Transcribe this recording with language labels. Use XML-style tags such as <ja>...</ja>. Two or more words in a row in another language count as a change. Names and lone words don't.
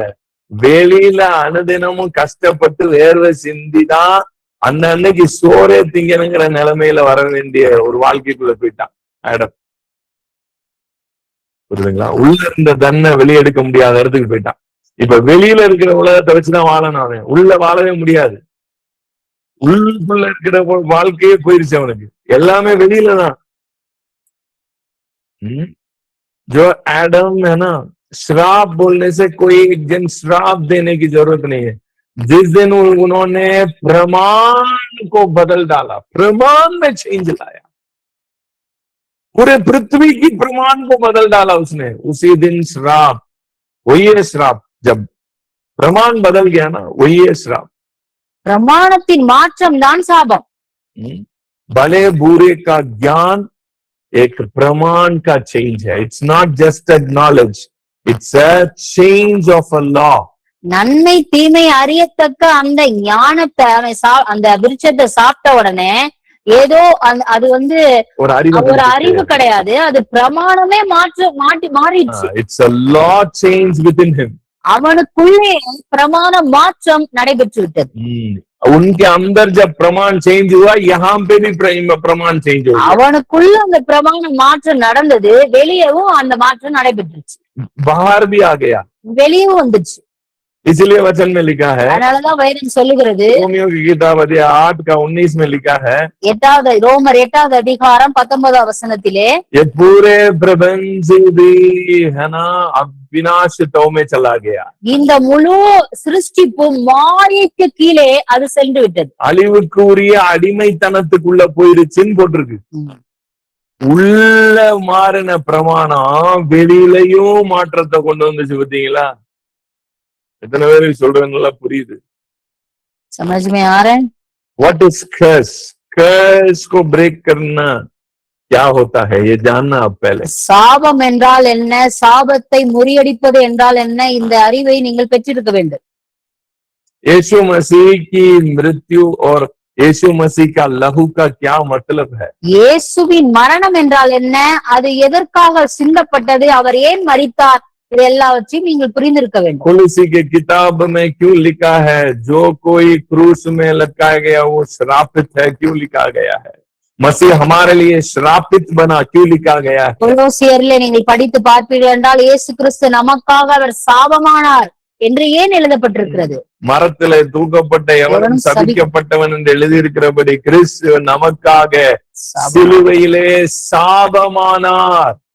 <ta>வெளியில அனுதினமும் கஷ்டப்பட்டு வேர்வை சிந்திதான் அந்த அன்னைக்கு சோறே திங்கணுங்கிற நிலைமையில வர வேண்டிய ஒரு வாழ்க்கைக்குள்ள போயிட்டான் ஆடம். புரியுதுங்களா? உள்ள இருந்த தன்னை வெளியெடுக்க முடியாத இடத்துக்கு போயிட்டான். இப்ப வெளியில இருக்கிற உலகத்தை வச்சுதான் வாழணும். அவன் உள்ள வாழவே முடியாது. உள்ளுக்குள்ள இருக்கிற வாழ்க்கையே போயிருச்சு அவனுக்கு. எல்லாமே வெளியில தான்.</ta> <hi>जो एडम है ना, श्राप बोलने से कोई एक दिन श्राप देने की जरूरत नहीं है। जिस दिन उन्होंने प्रमाण को बदल डाला, प्रमाण में चेंज लाया, पूरे पृथ्वी की प्रमाण को बदल डाला उसने, उसी दिन श्राप, वही है श्राप। जब प्रमाण बदल गया ना, वही है श्राप।</hi> <ta>பிரமாணத்தின் மாற்றம் தான் சாபம்.</ta> <hi>भले बुरे का ज्ञान एक प्रमाण का चेंज है.</hi> <en>It's not just a knowledge, it's a change of a law.</en> <ta>நன்மை தீமை அறியத்தக்க அந்த ஞானத்தை அந்த விருட்சத்தை சாப்பிட்ட உடனே ஏதோ அது ஒரு அறிவு கிடையாது, அது பிரமாணமே மாறிடுச்சு. இட்ஸ் a law change within him. அவனுக்குள்ளே பிரமாண மாற்றம் நடைபெற்று விட்டது.</ta> <hi>उनके अंदर जब प्रमाण चेंज हुआ, यहाँ पे भी प्रमाण चेंज हुआ.</hi> <ta>அவனுக்குள்ள அந்த பிரமாண மாற்றம் நடந்தது, வெளியவும் அந்த மாற்றம் நடைபெற்றுச்சு.</ta> <hi>बाहर भी आ गया,</hi> <ta>வெளியவும் வந்துச்சு.</ta> <hi>इसलिए वचन में लिखा है,</hi> <ta>அதனாலதான் வேதம் சொல்லுகிறது,</ta> <hi>रोमियो की किताब 8:19 में लिखा है,</hi> <ta>ரோமர் 8வது அதிகாரம் 19வது வசனத்திலே,</ta> <hi>ये पूरे प्रपंच भी है ना विनाशतों में चला गया.</hi> <ta>இந்த முழு சிருஷ்டிப்பும் மாயைக்கு கீழே அது சென்று விட்டது. அழிவுக்குரிய அடிமைத்தனத்துக்குள்ள போயிருச்சுன்னு போட்டிருக்கு. உள்ள மாறின பிரமாணம் வெளியிலையும் மாற்றத்தை கொண்டு வந்துச்சு. பார்த்தீங்களா? எத்தனை பேருக்கு சொல்றதுனால புரியுது?</ta> <hi>समझ में आ रहा है?</hi> <en>What is curse?</en> <hi>Curse को break करना क्या होता है, ये जानना आप पहले.</hi> <ta>சாபம் என்றால் என்ன, சாபத்தை முறியடிப்பது என்றால் என்ன, இந்த அறிவை நீங்கள் பெற்றிருக்க வேண்டும்.</ta> <hi>यीशु मसीह की मृत्यु और यीशु मसीह का लहू का क्या मतलब है?</hi> <ta>இயேசுவின் மரணம் என்றால் என்ன, அது எதற்காக சிந்தப்பட்டது, அவர் ஏன் மரித்தார், இது எல்லாவற்றையும் நீங்கள் புரிந்திருக்க வேண்டும்.</ta> <hi>कुलसी के किताब में क्यों लिखा है, जो कोई क्रूस में लटकाया गया वो श्रापित है, क्यों लिखा गया है? मसीह हमारे लिए श्रापित बना, क्यों लिखा गया है?</hi> <ta>கொலோசியர்ல நீங்கள் படித்து பார்ப்பீர்கள் என்றால், இயேசு கிறிஸ்து நமக்காக அவர் சாபமானார் என்று ஏன் எழுதப்பட்டிருக்கிறது? மரத்திலே தூக்கப்பட்ட எவனும் சபிக்கப்பட்டவன் என்று எழுதியிருக்கிறபடி கிறிஸ்து நமக்காக சிலுவையிலே சாபமானார்.</ta>